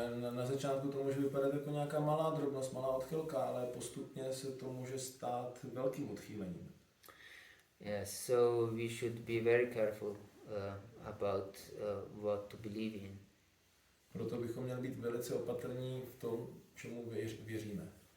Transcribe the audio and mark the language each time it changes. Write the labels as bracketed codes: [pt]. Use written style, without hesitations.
[cs] Na začátku to může vypadat jako nějaká malá drobnost, malá odchylka, ale postupně se to může stát velkým odchýlením. [en] Yes, so we should be very careful about what to believe in. [cs] Proto bychom měli být velice opatrní v tom, čemu věříme.